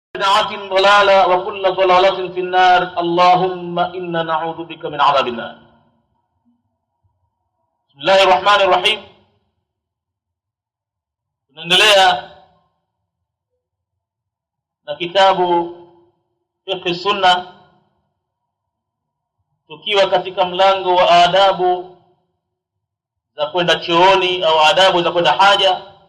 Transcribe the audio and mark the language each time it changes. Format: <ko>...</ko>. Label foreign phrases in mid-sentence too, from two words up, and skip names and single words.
<ar>بدعة ضلالة وكل ضلالة في النار. اللهم إنا نعوذ بك من عذاب النار. بسم الله الرحمن الرحيم.</ar> <sw>tunaendelea na kitabu Fiqh Sunna, tukiwa katika mlango wa adabu za kwenda chooni au adabu za kwenda haja,</sw>